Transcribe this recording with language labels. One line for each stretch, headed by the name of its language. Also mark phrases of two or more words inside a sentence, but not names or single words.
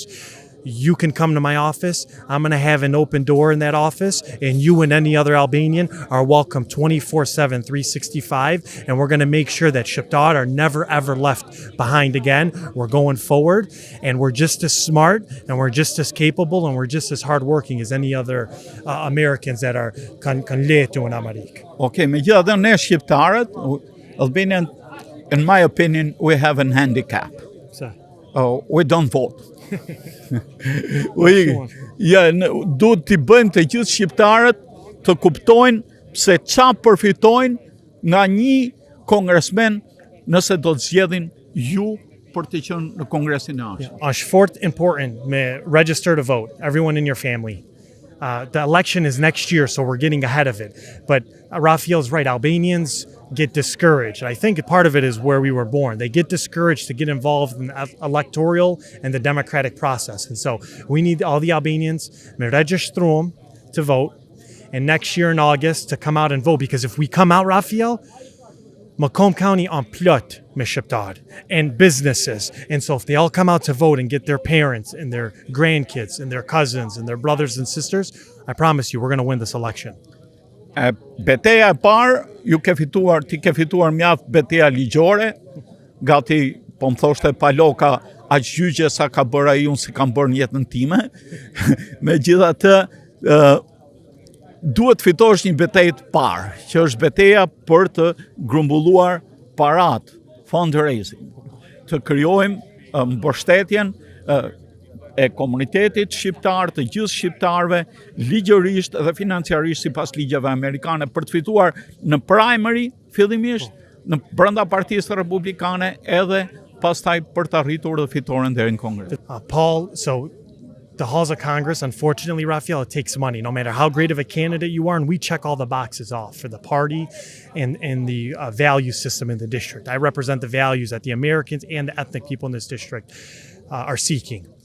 English: You can come to my office. I'm going to have an open door in that office, and you and any other Albanian are welcome 24/7, 365, and we're going to make sure that Shqiptar are never ever left behind again. We're going forward, and we're just as smart, and we're just as capable, and we're just as hardworking as any other Americans that are
Albanian: kanë letu në Amerikë. Okay, megjithatë ne shqiptarët, Albanian,
English: in my opinion, we have an handicap. So. We don't vote.
Albanian: Duhet t'i bëjmë të gjithë shqiptarët të kuptojnë se qa përfitojnë nga një kongresmen nëse do të zgjedhin ju për të qenë në kongresin e ardhshëm. Është fort important me
English: register to vote, everyone in your family. The election is next year, so we're getting ahead of it. But Raphael's right, Albanians get discouraged. I think part of it is where we were born. They get discouraged to get involved in the electoral and the democratic process. And so we need all the Albanians to register to vote, and next year in August to come out and vote. Because if we come out, Raphael, Macomb County on
Albanian: plot me Shqiptar
English: and businesses. And so if they all come out to vote and get their parents and their grandkids and their cousins and their brothers and sisters, I promise you we're going to win this election.
Albanian: Beteja e parë, ti ke fituar mjaft beteja ligjore, gati po më thoshte paloka aq gjyqe sa ka bërë ai unë si kam bërë në jetën time. Megjithatë, duhet fitosh një betejë të parë, që është beteja për të grumbulluar parat, fundraising, të krijojmë mbështetjen e komunitetit shqiptar, të gjithë shqiptarëve, ligjërisht dhe financiarisht sipas ligjeve amerikane, për të fituar në primary fillimisht, në brenda Partisë Republikane, edhe pastaj për të arritur dhe fitoren deri në Kongres.
English: Paul, so the halls of Congress, unfortunately, Raphael, it takes money, no matter how great of a candidate you are, and we check all the boxes off for the party and the value system in the district. I represent the values that the Americans and the ethnic people in this district are seeking.